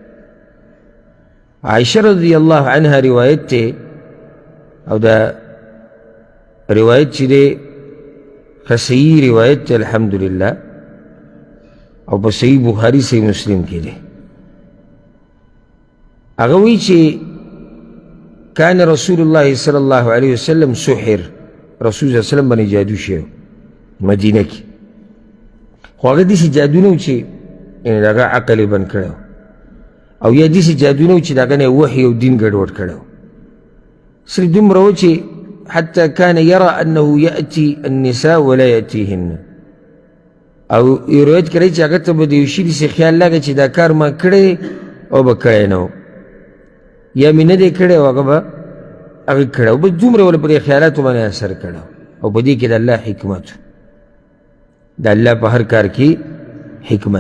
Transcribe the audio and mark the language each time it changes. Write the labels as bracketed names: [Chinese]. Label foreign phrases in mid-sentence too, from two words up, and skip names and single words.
[Pashto] عائشه [Arabic] رضی الله عنها [Pashto] روایت دی او دا روایت چې دی ښه صحیح روایت دی الحمدلله او په صحیح بخاري صحیح مسلم کې دی. هغه وایي چې [Arabic] كان رسول الله صلى الله عليه وسلم سحر، [Pashto] رسول [Arabic] صلى الله عليه وسلم [Pashto] باندې جادو شوی مدینه کې، خو هغه داسې جادو نه و چې یعنې د هغه عقل یې بند کړی او یا داسې جادو نه و چې د هغه نه یې وحي او دین ګډوډ کړی و. صرف دومره و چې [Arabic] حتى كان يرى أنه يأتي النساء ولا يأتيهن، [Pashto] او یو روایت کړی چې هغه ته به د یو شي داسې خیال لګه چې دا کار ما کړی او به کړی نه و، یا مې نه دی کړی او هغه به هغه کړی و، بس دومره ول په دې خیالاتو باندې اثر کړی او په دې کې د الله حکمت، د الله په هر کار کې حکمت.